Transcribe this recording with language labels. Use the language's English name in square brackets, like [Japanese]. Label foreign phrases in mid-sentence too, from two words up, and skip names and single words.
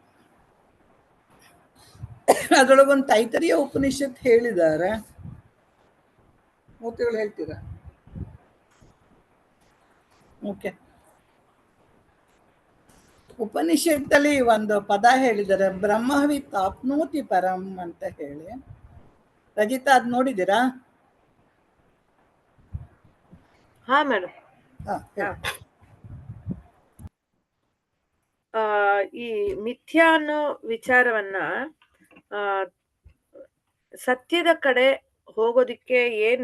[Kannada] ಅದ್ರೊಳಗೊಂದು ತೈತರಿಯ ಉಪನಿಷತ್ ಹೇಳಿದ್ದಾರೆ, ಮೂರ್ತಿಗಳು ಹೇಳ್ತೀರಾ? ಓಕೆ. ಉಪನಿಷತ್ತಲ್ಲಿ ಒಂದು ಪದ ಹೇಳಿದ್ದಾರೆ, [Sanskrit] ಬ್ರಹ್ಮವಿತ್ ಆಪ್ನೋತಿ ಪರಂ ಅಂತ ಹೇಳಿ. [Kannada] ರಜಿತಾ ಅದ್ ನೋಡಿದ್ದೀರಾ? ಹಾ ಮೇಡಮ್. ಈ ಮಿಥ್ಯಾ ಅನ್ನೋ ವಿಚಾರವನ್ನ ಸತ್ಯದ ಕಡೆ ಹೋಗೋದಿಕ್ಕೆ ಏನ್